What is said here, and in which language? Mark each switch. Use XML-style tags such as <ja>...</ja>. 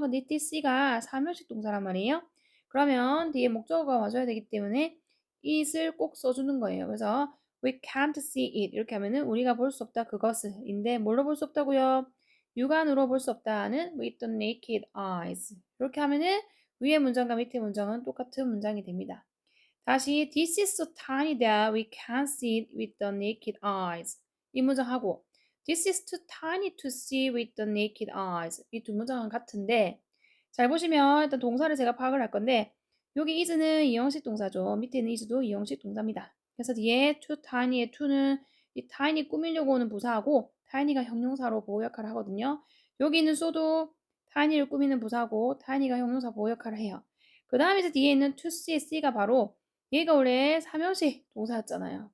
<ko>근데 this가 사무식 동사란 말이에요. 그러면 뒤에 목적어가 와줘야 되기 때문에 it을 꼭 써주는 거예요. 그래서 we can't see it 이렇게 하면은 우리가 볼 수 없다 그것을인데 뭘로 볼 수 없다고요? 육안으로 볼 수 없다는 with the naked eyes 이렇게 하면은 위에 문장과 밑에 문장은 똑같은 문장이 됩니다.</ko> <en>다시 this is so tiny that we can't see it with the naked eyes 이 문장하고 this is too tiny to see with the naked eyes 이 두 문장은 같은데 잘 보시면 일단 동사를 제가 파악을 할 건데</en> <ko>여기 is는 이형식 동사죠. 밑에 있는 is도 이형식 동사입니다. 그래서 뒤에 too tiny 의 to는 이 tiny 꾸미려고 오는 부사하고 tiny가 형용사로 보호 역할을 하거든요. 여기 있는 so도 tiny를 꾸미는 부사고 tiny가 형용사 보호 역할을 해요. 그 다음에 이제 뒤에 있는 to see, see가 바로 얘가 원래 삼형식 동사였잖아요.</ko>